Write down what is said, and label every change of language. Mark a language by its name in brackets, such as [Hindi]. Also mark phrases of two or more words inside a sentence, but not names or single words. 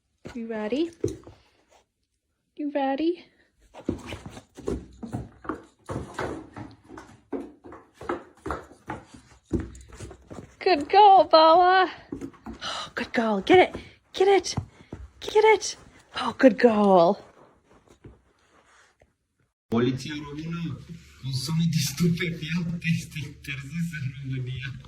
[English] You ready? You ready? Good girl, Bella. Oh, good girl. Get it. Get it. Get it. Oh, good girl. [Romanian] Poliția română consumă de stupefiante este interzisă în România.